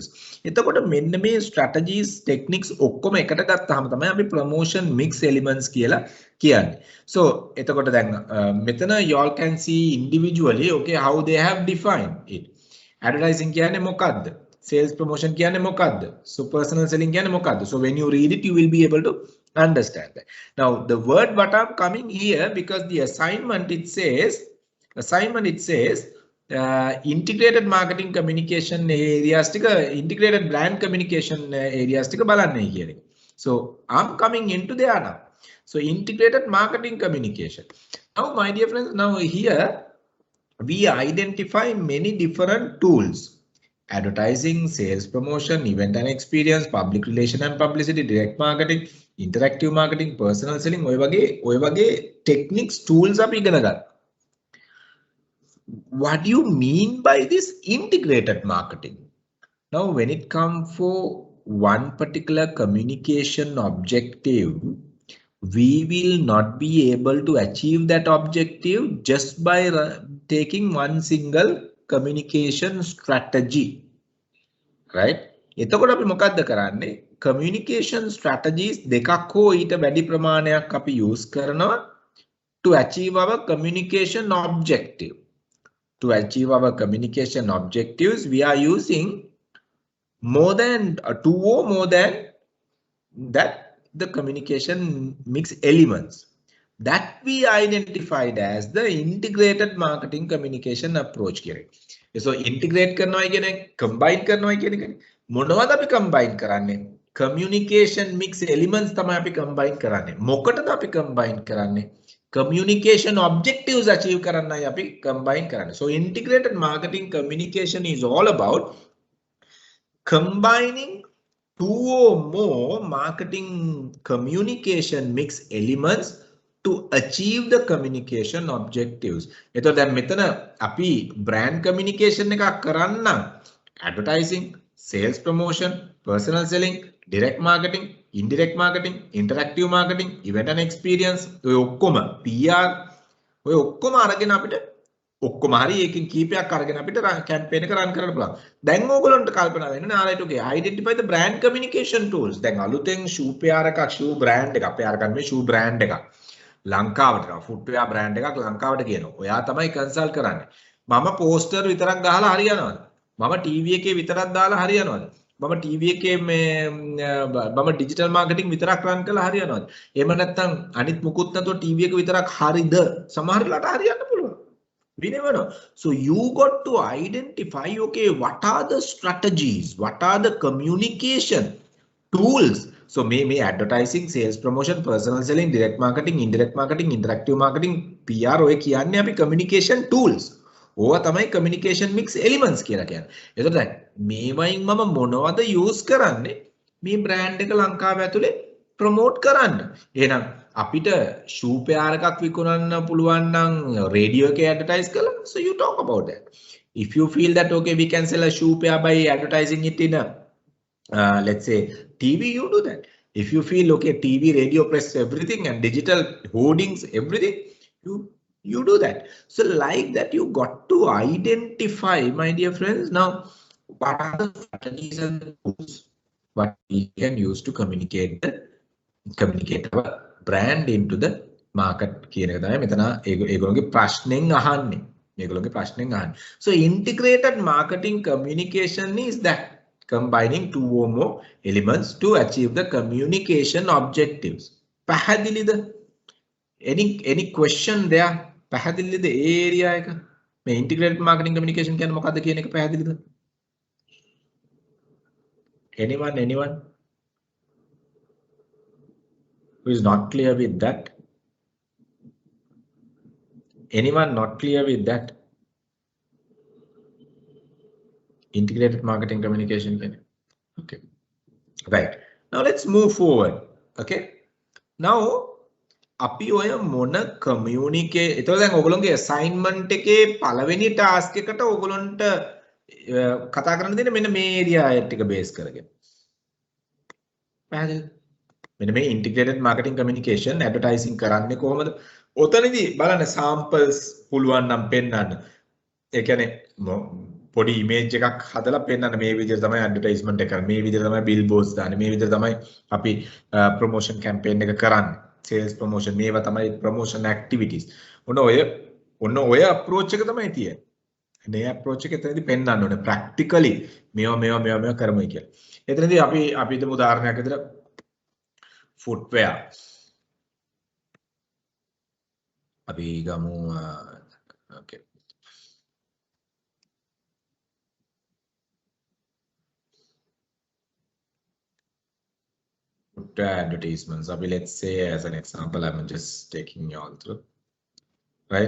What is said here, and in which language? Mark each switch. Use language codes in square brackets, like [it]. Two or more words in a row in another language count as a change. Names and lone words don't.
[si] එතකොට මෙන්න මේ [en] strategies techniques [si] ඔක්කොම එකට ගත්තාම තමයි අපි [en] promotion mix elements [si] කියලා කියන්නේ. [en] So [si] එතකොට දැන් මෙතන [en] you all can see individually okay how they have defined it. [si] Advertising කියන්නේ මොකක්ද? [en] Sales promotion [si] කියන්නේ මොකක්ද? So [en] personal selling [si] කියන්නේ මොකක්ද? [en] So when you read it you will be able to understand that. Now the word what I'm coming here because the assignment it says integrated marketing communication areas tika integrated brand communication areas tika [si] බලන්නේ කියන්නේ. [en] So I'm coming into there now. So integrated marketing communication. Now my dear friends, now here we identify many different tools: advertising, sales promotion, event and experience, public relation and publicity, direct marketing, interactive marketing, personal selling. [si] ඔය වගේ [en] techniques tools [si] අපි ඉගෙන ගන්න. [en] What do you mean by this integrated marketing? Now when it comes for one particular communication objective, we will not be able to achieve that objective just by taking one single communication strategy, right? [si] එතකොට අපි මොකක්ද කරන්නේ? [en] communication strategies [si] දෙකක් හෝ ඊට වැඩි ප්‍රමාණයක් අපි use කරනවා [en] to achieve our communication objective. To achieve our communication objectives, we are using more than two or more than that the communication mix elements that we identified as the integrated marketing communication approach here. [si] So integrate කරනවා කියන්නේ combine කරනවා කියන එකනේ. මොනවද අපි combine කරන්නේ? [en] Communication mix elements [si] තමයි අපි combine කරන්නේ. මොකටද අපි combine කරන්නේ? [en] Communication objectives achieve [si] කරන්නයි අපි combine කරන්නේ. [en] So integrated marketing communication is all about combining two or more marketing communication mix elements to achieve the communication objectives. [si] එතකොට දැන් මෙතන අපි [en] brand communication [si] එකක් කරන්න [en] advertising, sales promotion, personal selling, direct marketing, indirect marketing, interactive marketing, event and experience, [si] ඔය ඔක්කොම PR ඔය ඔක්කොම අරගෙන අපිට ඔක්කොම හරි ඒකෙන් කීපයක් අරගෙන අපිට කැම්පේන් එක රන් කරන්න පුළුවන්. දැන් ඕගොල්ලන්ට කල්පනා වෙන්න [en] alright okay identify the brand communication tools. [si] දැන් අලුතෙන් [en] shoe pair [si] එකක් [en] shoe brand [si] එකක් අපි අරගන්න මේ [en] shoe brand [si] එකක්. ලංකාවට [en] footwear brand [si] එකක් ලංකාවට කියනවා. ඔයා තමයි කන්සල්ට් කරන්නේ. මම පෝස්ටර් විතරක් ගහලා හරියනවද? මම ටීවී එකේ විතරක් දාලා හරියනවද? මම ටීවී එකේ මම [en] digital marketing [si] විතරක් රන් කරලා හරියනවද? එහෙම නැත්නම් අනිත් මුකුත් නැතුව ටීවී එක විතරක් හරිද? සමහර වෙලාවට හරියන්න පුළුවන්. [en] We never know. So you got to identify, okay, what are the strategies? What are the communication tools? So may advertising, sales promotion, personal selling, direct marketing, indirect marketing, interactive marketing, PR [si] ඔය කියන්නේ අපි [en] communication tools. [si] ඕවා තමයි [en] communication mix elements [si] කියලා කියන්නේ. එතකොට දැන් මේවයින් මම මොනවද use කරන්නේ මේ brand එක ලංකාව ඇතුලේ promote කරන්න. එහෙනම් අපිට shoe pair එකක් විකුණන්න පුළුවන් නම් radio එකේ advertise කළා. [en] So you talk about that. If you feel that okay we can sell a shoe pair by advertising it in a let's say TV, you do that. If you feel okay TV, radio, press, everything and digital hoardings, everything, you do that. So like that you got to identify, my dear friends, now what are the strategies and the tools what we can use to communicate our brand into the market [si] කියන එක තමයි මෙතන ඒගොල්ලෝගේ ප්‍රශ්නෙන් අහන්නේ. මේගොල්ලෝගේ ප්‍රශ්නෙන් අහන්නේ. [en] So integrated marketing communication is that combining two or more elements to achieve the communication objectives. පැහැදිලිද? Any question there? [si] පැහැදිලිද ඒ area එක? මේ [en] integrated marketing communication [si] කියන්නේ මොකක්ද කියන එක පැහැදිලිද? [en] Anyone? Who is not clear with that? Anyone not clear with that? Integrated marketing communication. Okay. Right. Now let's move forward. Okay. Now, [si] අපි ඔය මොන communicate එතකොට දැන් ඔයගොල්ලෝගේ assignment එකේ පළවෙනි task එකට ඔයගොල්ලන්ට කතා කරන්න දෙන්නේ මෙන්න මේ area ටික base කරගෙන. පැහැදිලිද? මෙන්න මේ [en] integrated marketing communication advertising [si] කරන්නේ කොහොමද? ඔතනදී බලන්න samples පුළුවන් නම් පෙන්නන්න. ඒ කියන්නේ පොඩි image එකක් හදලා පෙන්නන්න මේ විදිහට තමයි advertisement එක කරන්නේ. මේ විදිහට තමයි billboards දාන්නේ. මේ විදිහට තමයි අපි promotion campaign එක කරන්නේ. [en] Sales promotion [si] මේවා තමයි [en] promotion activities. [si] ඔන්න ඔය approach එක තමයි තියෙන්නේ. මේ approach එක එතනදී පෙන්නන්න ඕනේ practically මේවා කරමුයි කියලා. එතනදී අපි හිතමු උදාහරණයක් විදිහට footwear. අපි ගමු okay. [en] Advertisements. Let's say as an example, I'm just taking you all through, right?